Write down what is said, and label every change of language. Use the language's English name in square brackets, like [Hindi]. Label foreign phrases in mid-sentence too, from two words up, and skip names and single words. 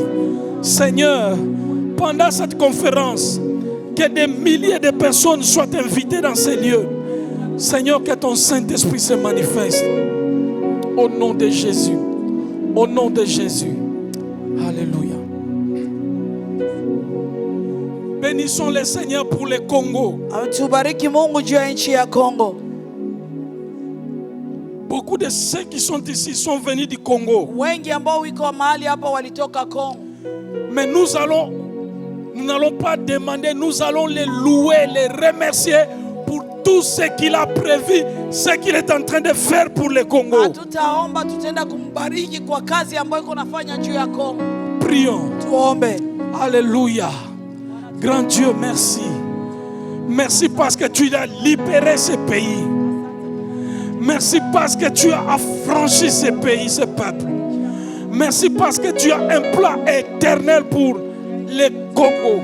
[French] Seigneur, pendant cette conférence, que des milliers de personnes soient invitées dans ces lieux. Seigneur, que ton Saint-Esprit se manifeste. Au nom de Jésus. Au nom de Jésus. Alléluia. Bénissons le Seigneur pour le Congo. [Swahili] Tubariki Mungu juu ya nchi ya Kongo. [French] Beaucoup de ceux qui sont ici sont venus du Congo. [Swahili] Wengi ambao wiko mahali hapa walitoka Kongo. [French] Mais nous n'allons pas demander, nous allons les louer, les remercier pour tout ce qu'il a prévu, ce qu'il est en train de faire pour le Congo. [Swahili] Hatutaomba, tutaenda kumbariki kwa kazi ambayo iko nafanya juu ya Kongo. [French] Prions. [Swahili] Tuombe. [French] Alléluia. Grand Dieu, merci. Merci parce que tu as libéré ce pays. Merci parce que tu as affranchi ce pays, ce peuple. Merci parce que tu as un plan éternel pour le Congo.